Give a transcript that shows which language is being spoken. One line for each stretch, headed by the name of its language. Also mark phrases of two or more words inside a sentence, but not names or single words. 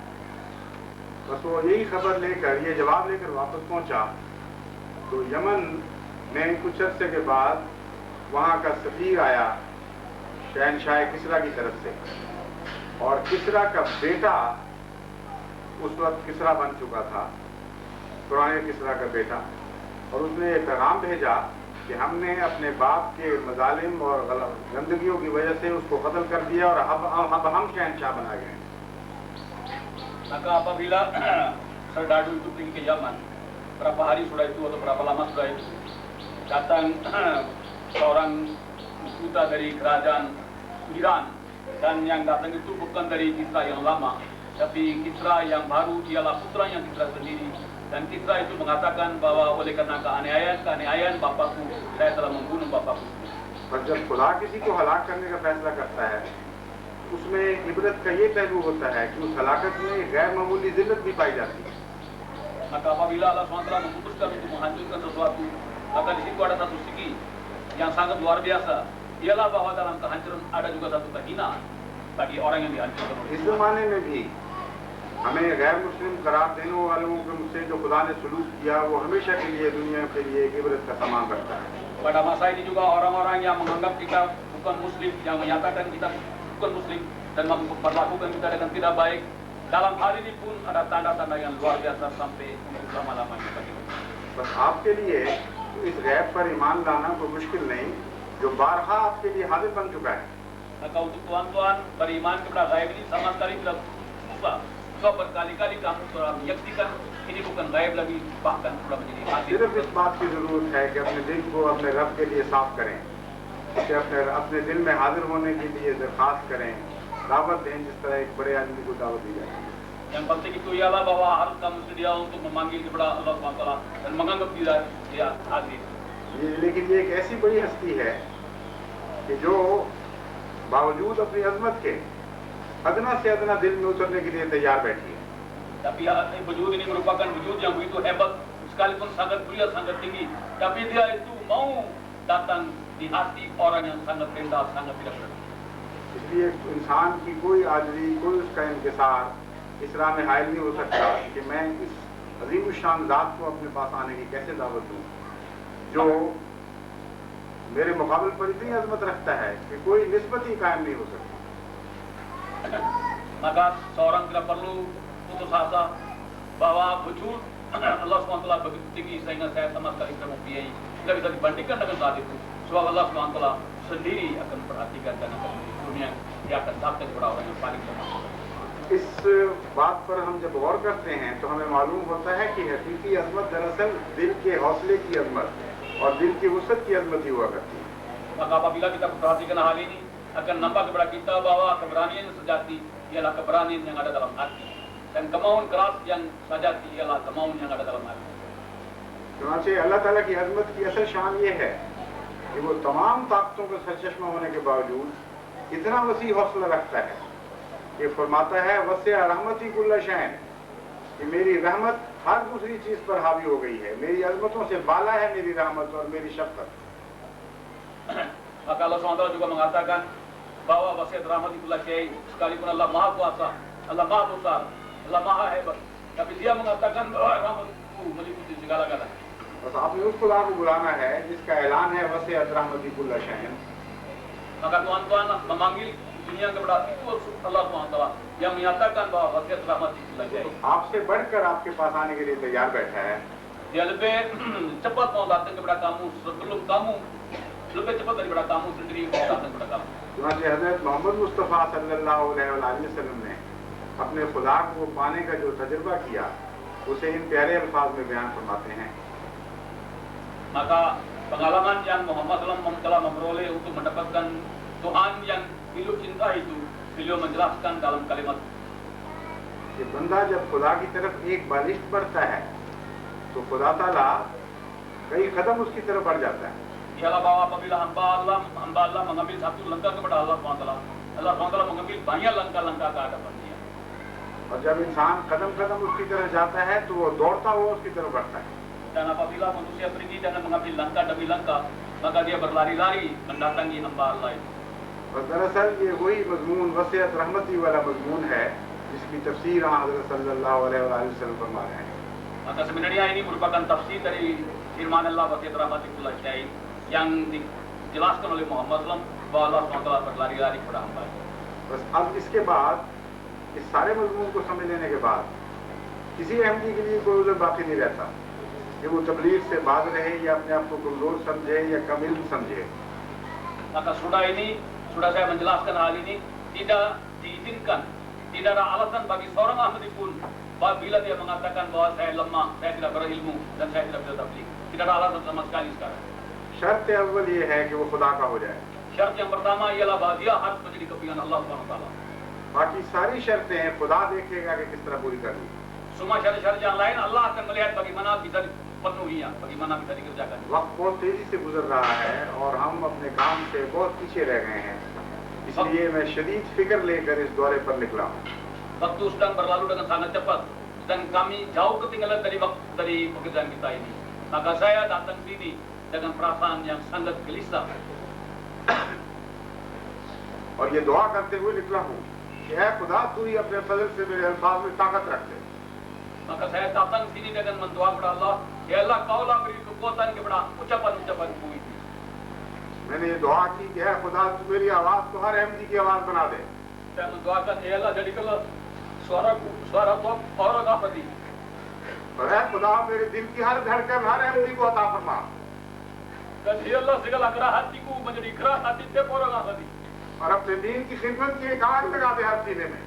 Urdu: بس وہ یہی خبر لے کر یہ جواب لے کر واپس پہنچا تو یمن میں کچھ عرصے کے بعد وہاں کا سفیر آیا شہنشاہ کسریٰ کی طرف سے اور کسریٰ کا بیٹا اس وقت کسریٰ بن چکا تھا، پرانے کسریٰ کا بیٹا، اور اس نے یہ پیغام بھیجا کہ ہم نے اپنے باپ کے مظالم اور گندگیوں کی وجہ سے اس کو قتل کر دیا اور اب ہم شہنشاہ بنا گئے ہیں.
Indonesian: Maka apabila serdadu itu pergi ke Yaman, berapa hari sudah itu atau berapa lama sudah itu, datang seorang duta dari kerajaan Iran dan yang datang itu bukan dari Kisra yang lama, tapi Kisra yang baru, ialah putranya Kisra sendiri. Dan Kisra itu mengatakan bahwa oleh karena keaniayaan bapakku, saya telah membunuh bapakku.
Urdu: اور جب خدا کسی کو ہلاک کرنے کا فیصلہ کرتا ہے اس میں عبرت کا یہ پہلو ہوتا ہے کہ اس ہلاکت میں غیر معمولی ذلت بھی پائی جاتی ہے.
Indonesian: Maka apabila Allah SWT memutuskan untuk menghancurkan sesuatu, maka di situ ada satu segi yang sangat luar biasa. Ialah bahwa dalam kehancuran ada juga satu kehinaan bagi orang yang dihancurkan.
Urdu: اس زمانے میں بھی ہمیں غیر مسلم قرار دینے والوں سے جو خدا نے سلوک کیا وہ ہمیشہ کے لیے دنیا کے لیے ایک عبرت کا سامان رکھتا ہے.
Indonesian: Pada masa ini juga orang-orang yang menganggap kita bukan muslim, yang menyatakan kita bukan muslim dan memperlakukan kita dengan tidak baik, dalam hal ini pun ada tanda-tanda yang luar biasa sampai untuk selama-lamanya bagi kita.
Urdu: بس آپ کے لیے اس غیب پر ایمان لانا کوئی مشکل نہیں جو بارہا آپ کے لیے حاضر بن چکا ہے.
Indonesian: Maka untuk tuan-tuan beriman kepada gaib ini sama sekali tidak susah. Sebab berkali-kali kamu telah menyaksikan ini bukan gaib lagi, bahkan sudah menjadi hadir.
Urdu: صرف اس بات کی ضرورت ہے کہ اپنے دل کو اپنے رب کے لیے صاف کریں, کہ اپنے دل میں حاضر ہونے کے لیے درخواست کریں, دعوت دیں جس طرح ایک بڑے آدمی کو دعوت دی جاتی ہے.
Indonesian: Yang penting itu ialah bahwa harus kamu sedia untuk memanggil kepada Allah SWT dan menganggap dia hadir.
Urdu: لیکن یہ ایک ایسی بڑی ہستی ہے کہ جو باوجود اپنی عظمت کے ادنا سے ادنا دل میں اترنے کے لیے تیار بیٹھی ہے.
Indonesian: Tapi wujud ini merupakan wujud yang begitu hebat, sekalipun sangat mulia, sangat tinggi. Tapi dia itu mau datang di hati orang yang sangat rendah, sangat tidak benar.
Urdu: اس لیے انسان کی کوئی عاجزی, کوئی اس کا انکسار اس راہ میں حائل نہیں ہو سکتا کہ میں اس عظیم الشان ذات کو اپنے پاس آنے کی کیسے دعوت دوں جو میرے مقابل پر اتنی عظمت رکھتا ہے کہ کوئی نسبت ہی قائم نہیں ہو سکتی.
Indonesian: Maka seorang tidak perlu putus asa bahwa wujud Allah SWT begitu tinggi sehingga saya sama sekali tidak mempunyai, tidak bisa dibandingkan dengan saat itu. Sebab Allah SWT sendiri akan perhatikan dan akan dunia dia akan datang kepada orang yang paling lemah.
Urdu: اس بات پر ہم جب غور کرتے ہیں تو ہمیں معلوم ہوتا ہے کہ حقیقی عظمت دراصل دل کے حوصلے کی عظمت اور دل کی وسعت کی عظمت ہی ہوا کرتی ہے.
Indonesian: Maka apabila kita perhatikan hal ini akan nampak kepada kita bahwa keberanian sejati ialah keberanian yang ada dalam hati dan kemauan keras yang sejati ialah kemauan yang ada dalam hati.
Urdu: چنانچہ اللہ تعالیٰ کی عظمت کی اصل شان یہ ہے کہ وہ تمام طاقتوں کا سرچشمہ ہونے کے باوجود اتنا وسیع حوصلہ رکھتا ہے کہ فرماتا ہے
Arabic: وسع رحمتی کل شیء,
Urdu: کہ میری رحمت ہر دوسری چیز پر حاوی ہو گئی ہے, میری عظمتوں سے بالا ہے میری رحمت اور میری شفقت.
Indonesian: Maka Allah SWT juga mengatakan bahwa
Arabic: وسعت رحمتي كل شيء,
Indonesian: sekalipun Allah Maha Kuasa, Allah Maha Besar, Allah Maha Hebat, tapi Dia mengatakan bahwa rahmatku meliputi segala-galanya.
Urdu: بس آپ نے اس خدا کو بلانا ہے جس کا اعلان ہے
Arabic: وسع رحمتی کل شیء.
Indonesian: Maka tuan-tuan memanggil dunia kepada itu Allah SWT yang menyatakan bahwa
Arabic: وسعت رحمتي كل شيء.
Urdu: آپ سے بڑھ کر آپ کے پاس آنے کے لیے تیار بیٹھا ہے.
Indonesian: Dia lebih cepat mau datang kepada kamu sebelum kamu, lebih cepat daripada kamu sendiri mau datang kepada kamu.
Urdu: چنانچہ حضرت محمد مصطفیٰ
Arabic: صلی اللہ علیہ وآلہ وسلم
Urdu: نے اپنے خدا کو پانے کا جو تجربہ کیا اسے ان پیارے الفاظ میں بیان فرماتے ہیں.
Indonesian: Maka pengalaman yang Muhammad SAW telah memperoleh untuk mendapatkan Tuhan yang beliau cinta itu, beliau menjelaskan dalam kalimat.
Urdu: کہ بندہ جب خدا کی طرف ایک بالشت بڑھتا ہے تو خدا تعالیٰ کئی قدم اس کی طرف بڑھ جاتا ہے.
Indonesian: Ialah bahwa apabila hamba Allah mengambil satu langkah kepada Allah SWT, Allah SWT mengambil banyak langkah-langkah ke hadapan dia.
Urdu: اور جب انسان قدم قدم اس کی طرف جاتا ہے تو وہ دوڑتا ہوا اس کی طرف بڑھتا ہے.
Indonesian: Dan apabila manusia pergi dengan mengambil langkah demi langkah, maka dia berlari-lari mendatangi hamba Allah itu.
Urdu: اور دراصل یہ وہی مضمون
Arabic: وسعت رحمتی
Urdu: والا مضمون ہے جس کی تفسیر حضرت
Arabic: صلی اللہ علیہ وآلہ وسلم
Urdu: فرما رہے ہیں.
Indonesian: Maka sebenarnya ini merupakan tafsir dari firman Allah
Arabic: وسعت رحمتي كل شيء
Indonesian: yang dijelaskan oleh Muhammad SAW bahwa Allah SWT berlari-lari kepada hamba.
Urdu: بس اب اس کے بعد اس سارے مضمون کو سمجھ لینے کے بعد کسی احمدی کے لیے کوئی عذر باقی نہیں رہتا کہ وہ تبلیغ سے باز رہے یا اپنے آپ کو کمزور سمجھے یا کم علم سمجھے.
Indonesian: Maka sudah saya menjelaskan hal ini, tidak diizinkan, tidak ada alasan bagi seorang Ahmadi pun bila dia mengatakan bahwa saya lemah, saya tidak berilmu dan saya tidak bisa tabligh. Tidak ada alasan sama sekali sekarang.
Urdu: شرط اول یہ ہے کہ وہ خدا کا ہو جائے.
Indonesian: Syarat yang pertama ialah bahwa dia harus menjadi kepingan Allah SWT.
Urdu: باقی ساری شرطیں خدا دیکھے گا کہ کس طرح پوری کرنی.
Indonesian: Semua syarat-syarat yang lain Allah akan melihat bagaimana bisa dipenuhinya, bagaimana bisa dikerjakan.
Urdu: وقت بہت تیزی سے گزر رہا ہے اور ہم اپنے کام سے بہت پیچھے رہ گئے ہیں. اس لیے میں شدید فکر لے کر اس دورے پر نکلا ہوں.
Indonesian: Waktu sedang berlalu dengan sangat cepat dan kami jauh ketinggalan dari pekerjaan kita ini. Maka saya datang sini dengan perasaan yang sangat gelisah.
Urdu: اور یہ دعا کرتے ہوئے نکلا ہوں کہ اے خدا تو ہی اپنے فضل سے میرے الفاظ میں طاقت رکھ دے.
Indonesian: Maka saya datang sini dengan mendoa kepada Allah, ya Allah kaulah beri kekuatan kepada ucapan-ucapanku ini.
Urdu: میں نے یہ دعا کی کہ اے خدا تو میری آواز کو ہر احمدی کی آواز بنا دے.
Indonesian: Saya mendoakan, ya Allah jadikanlah suara top orang Ahmadi.
Urdu: اور اے خدا میرے دل کی ہر دھڑکن ہر احمدی کو عطا فرما.
Indonesian: Dan ya Allah segala gerah hatiku menjadi gerah hati tiap orang Ahmadi.
Urdu: اور اپنے دین کی خدمت کی ایک آگ لگا دے ہر سینے میں.